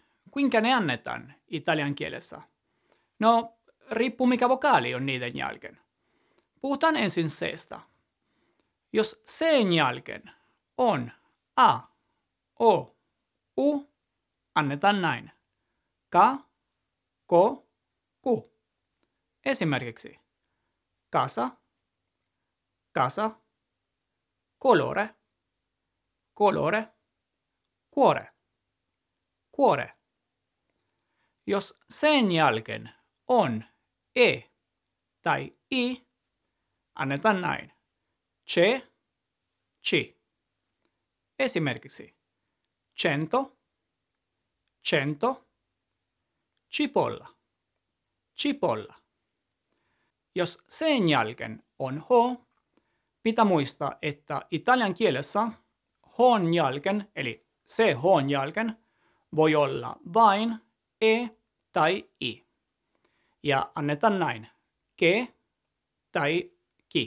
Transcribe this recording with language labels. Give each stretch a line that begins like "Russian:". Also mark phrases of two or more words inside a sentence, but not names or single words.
Finnish: Kuinka ne annetaan italian kielessä? No, riippuu mikä vokaali on niiden jälkeen. Puhutaan ensin C:stä. Jos C:n jälkeen on A, O, U, annetaan näin. Ka, ko, ku.
Italian: Esimerkiksi casa, casa, colore, colore, cuore, cuore.
Finnish: Jos sen jälkeen on E tai I, annetaan näin. Ce, ci.
Italian: Esimerkiksi cento, cento, cipolla, cipolla.
Finnish: Jos sen jälkeen on H, pitää muistaa, että italian kielessä H:n jälkeen, eli CH:n jälkeen, voi olla vain E tai I. Ja annetaan näin. Ke tai ki.